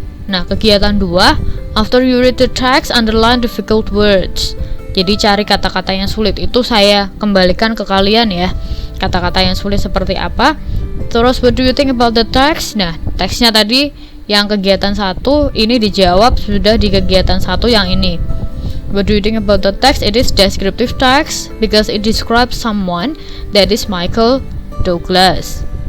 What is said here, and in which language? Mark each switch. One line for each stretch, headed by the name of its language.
Indonesian: Nah, kegiatan 2,
English: after you read the text, underline difficult words.
Indonesian: Jadi cari kata-kata yang sulit. Itu saya kembalikan ke kalian ya. Kata-kata yang sulit seperti apa.
English: Terus, what do you think about the text?
Indonesian: Nah, teksnya tadi yang kegiatan 1 ini dijawab sudah di kegiatan 1 yang ini.
English: What do you think about the text? It is descriptive text because it describes someone, that is Michael Douglas.